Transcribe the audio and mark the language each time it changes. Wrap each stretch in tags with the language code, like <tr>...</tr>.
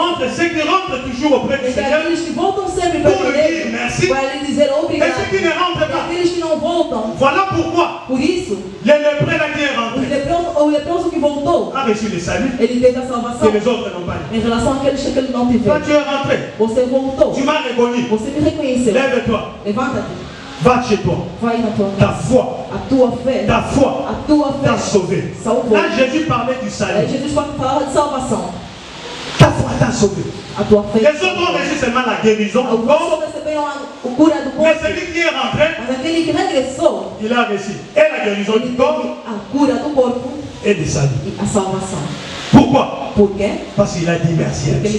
<fr>entre ceux qui rentrent toujours auprès du</fr> <pt>entre</pt> <fr>Seigneur</fr> <pt>aqueles que voltam sempre</pt> <fr>pour</fr> <pt>perto</pt> <fr>lui dire</fr> <pt>dele</pt> <fr>merci</fr> <pt>para lhe dizer</pt> <fr>et</fr> <pt>obrigado</pt> <fr>ceux qui ne rentrent</fr> <pt>e</pt> <fr>pas.</fr> <pt>aqueles que não voltam.</pt> <fr>Voilà pourquoi</fr> <pt>Por isso,</pt> <fr>le lépreux là qui est rentré</fr> <pt>o leproso que voltou,</pt> <fr>a reçu le salut</fr> <pt>ele teve a</pt> <fr>que</fr> <pt>salvação.</pt> <fr>les autres n'ont pas eu.</fr> <pt>Em relação àqueles que ele não</pt> <fr>Toi</fr> <pt>tiver,</pt> <fr>tu es rentré,</fr> <pt>você voltou,</pt> <fr>tu m'as reconnu.</fr> <pt>você me reconheceu.</pt> <fr>Lève-toi,</fr> <pt>Levanta-te,</pt> <fr>va chez toi.</fr> <pt>vai na tua</pt> <fr>Ta</fr> <pt>casa.</pt> <fr>foi,</fr> <pt>A tua fé,</pt> <fr>ta foi</fr> <pt>a tua</pt> <fr>t'a</fr> <pt>fé</pt> <fr>sauvé.</fr> <pt>salvou.</pt> <fr>Là Jésus parlait du</fr> <pt>Aí</pt> <fr>salut.</fr> <pt>Jesus falava de salvação.</pt> <fr>Ta foi t'a sauvé.</fr> <pt>A tua fé.</pt> <fr>Les autres ont reçu seulement la guérison du</fr> <pt>Alguns</pt> <fr>corps,</fr> <pt>só receberam o cura do</pt> <fr>mais</fr> <pt>corpo,</pt> <fr>celui qui est rentré,</fr> <pt>mas aquele que regressou,</pt> <fr>il a reçu et la guérison</fr> <pt>ele</pt> <fr>du</fr> <pt>teve</pt> <fr>corps</fr> <pt>a cura do corpo</pt> <fr>et du salut.</fr> <pt>e a salvação.</pt> <fr>Pourquoi?</fr> <pt>Por quê?</pt> <fr>Parce qu'il a dit merci à</fr> <pt>Porque ele</pt>